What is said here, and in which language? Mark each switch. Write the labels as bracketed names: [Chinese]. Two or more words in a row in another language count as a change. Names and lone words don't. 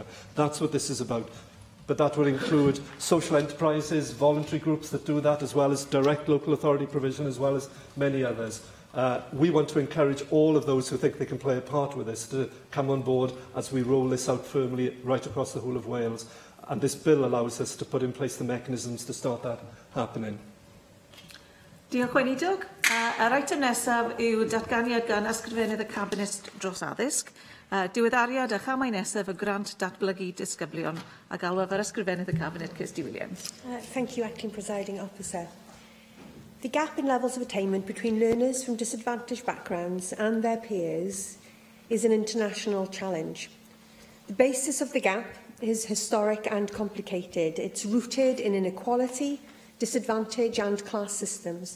[English] That's what this is about. But that will include social enterprises, voluntary groups that do that, as well as direct local authority provision, as well as many others. We want to encourage all of those who think they can play a part with this to come on board as we roll this out firmly right across the whole of Wales. And this bill allows us to put in place the mechanisms to start that happening. [Welsh] Diolch Weinidog. Yr eitem nesaf yw datganiad gan ysgrifennydd y Cabinet dros addysg. Diweddariad a chamau nesaf y grant datblygu disgyblion a galwaf ar ysgrifennydd y Cabinet Kirsty Williams. [English] Thank you, Acting Presiding Officer. The gap in levels of attainment between learners from disadvantaged backgrounds and their peers is an international challenge. The basis of the gap is historic and complicated. It's rooted in inequality, disadvantage and class systems.